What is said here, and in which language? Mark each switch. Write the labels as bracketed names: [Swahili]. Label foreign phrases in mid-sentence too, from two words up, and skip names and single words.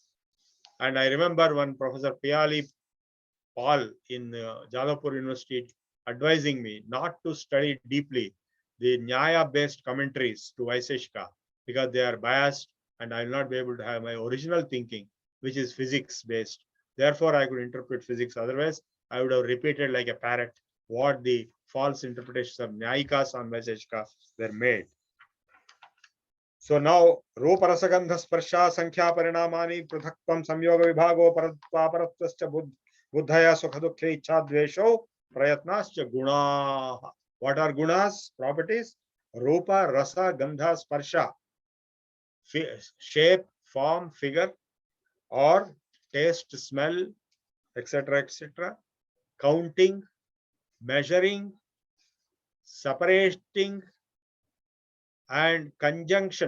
[English] And I remember one Professor Piali Paul in Jadavpur University advising me not to study deeply the Nyaya-based commentaries to Vaiseshika because they are biased and I will not be able to have my original thinking, which is physics-based. Therefore, I could interpret physics. Otherwise, I would have repeated like a parrot what the false interpretations of Nyayikas on Vaiseshika were made. So now, [Sanskrit] Rupa Rasagandha Sparsha Sankhya Parinamani Pruthakvam Samyoga Vibhago Paratva Paratvascha Buddhaya Sukhadukhe Ichhadvesho Prayatnascha Guna. [English] What are gunas? Properties. [Sanskrit] Rupa, Rasa, Gandha, Sparsha. [English] Shape, form, figure, or taste, smell, etc., etc. Counting, measuring, separating, and conjunction.